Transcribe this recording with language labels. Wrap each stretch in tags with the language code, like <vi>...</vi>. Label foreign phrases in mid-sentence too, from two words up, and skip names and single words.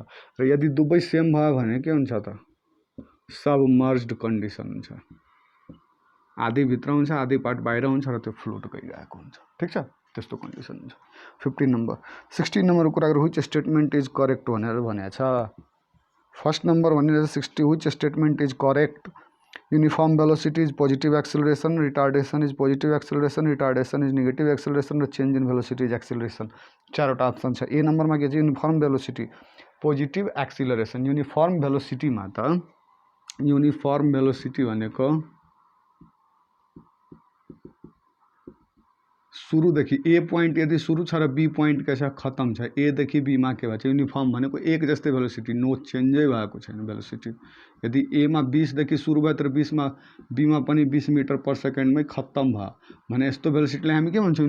<ne>र यदि दुवै सेम भयो भने के हुन्छ त?</ne> <en>submerged condition</en> <ne>हुन्छ। आधी भित्र हुन्छ, आधी पार्ट बाहिर हुन्छ र त्यो फ्लोट गरिरहेको हुन्छ। ठिक छ? त्यस्तो कन्डिसन हुन्छ। 15 नंबर। 16 नंबरको कुरा गरौँ,</ne> <en>which statement is correct</en> <ne>भनेर भनेको छ। फर्स्ट नंबर भनेर 60,</ne> <en>which statement is correct? uniform velocity is positive acceleration, retardation is positive acceleration, retardation is negative acceleration र change in velocity is acceleration.</en> <ne>चारवटा अप्सन छ। ए नंबरमा के छ?</ne> <en>uniform velocity positive acceleration.</en> <ne>यूनिफॉर्म वेलोसिटीमा त</ne> <en>uniform velocity</en> <ne>भनेको सुरुदेखि</ne> <en>A point</en> <ne>यदि सुरु छ र</ne> <en>B point</en> <ne>के छ? खत्म छ। ए देखि बी मा के भन्छ? यूनिफॉर्म भनेको एक जस्तै वेलोसिटी, नो चेन्जै भएको छैन वेलोसिटी। यदि ए मा 20 देखि सुरु भयो तर 20 मा बी मा पनि 20 मिटर पर सेकेन्डमै खत्म भयो भने यस्तो वेलोसिटीलाई हामी के भन्छौँ?</ne>